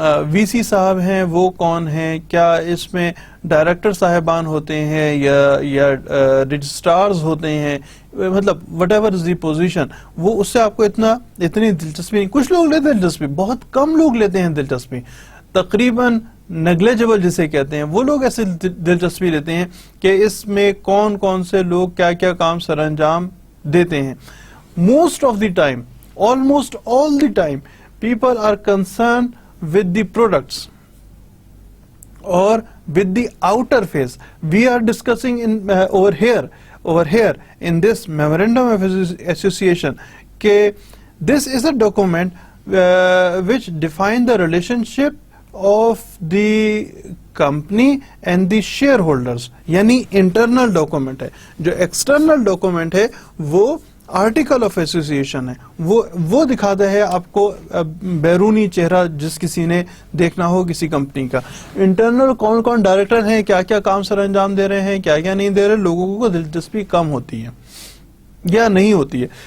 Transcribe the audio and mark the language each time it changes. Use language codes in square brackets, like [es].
[ur] وی سی صاحب ہیں وہ کون ہیں، کیا اس میں ڈائریکٹر صاحبان ہوتے ہیں یا رجسٹرارز ہوتے ہیں، مطلب [en] whatever is the position, [ur] وہ اس سے آپ کو اتنی دلچسپی نہیں. کچھ لوگ لیتے ہیں دلچسپی، بہت کم لوگ لیتے ہیں دلچسپی، تقریباً [en] negligible [ur] جسے کہتے ہیں، وہ لوگ ایسے دلچسپی لیتے ہیں کہ اس میں کون سے لوگ کیا کیا کام سر انجام دیتے ہیں. [en] Most of the time, almost all the time people are concerned with the products or with the outer face. We are discussing over here in this memorandum of association [ur] کہ [en] this is a document which define the relationship of the company and the shareholders. [ur] یعنی internal document ہے. جو external document ہے وہ article of association ہے، وہ دکھاتا ہے آپ کو بیرونی چہرہ جس کسی نے دیکھنا ہو کسی کمپنی کا. انٹرنل کون ڈائریکٹر ہیں، کیا کیا کام سر انجام دے رہے ہیں، کیا کیا نہیں دے رہے، لوگوں کو دلچسپی کم ہوتی ہے یا نہیں ہوتی ہے.